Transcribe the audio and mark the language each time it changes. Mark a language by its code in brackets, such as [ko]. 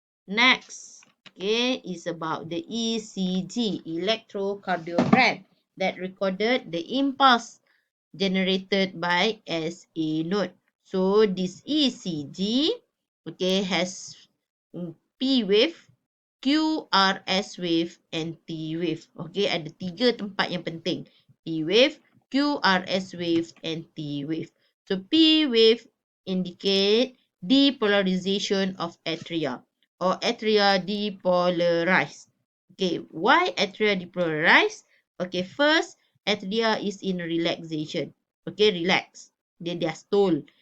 [en] Next, okay, is about the ECG, electrocardiogram, that recorded the impulse generated by SA node. So this ECG, okay, has P wave, QRS wave and T wave. [id] Okay, ada 3 tempat yang penting. [en] P wave, QRS wave and T wave. So P wave indicate depolarization of atria or atria depolarized. Okay, why atria depolarize? Okay, first, atria is in relaxation. Okay, relax. [id] Dia diastole.